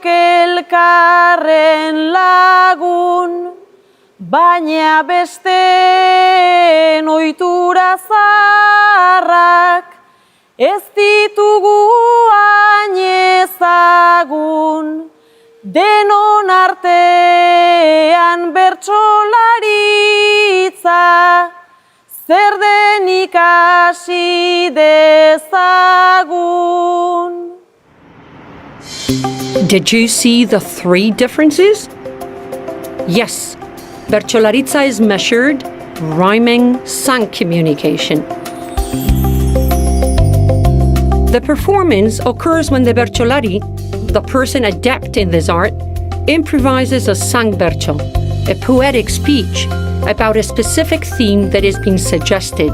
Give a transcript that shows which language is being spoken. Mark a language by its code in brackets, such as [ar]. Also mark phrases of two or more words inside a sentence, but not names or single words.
[eu] elkarren lagun, baina besteen ohitura zaharrak ez ditugu hain ezagun, denon artean bertsolaritza zer den ikasi dezagun. [en] Did you see the 3 differences? Yes, Bertsolaritza is measured, rhyming, sung communication. The performance occurs when the Bertsolari, the person adept in this art, improvises a sung bertso, a poetic speech about a specific theme that has been suggested.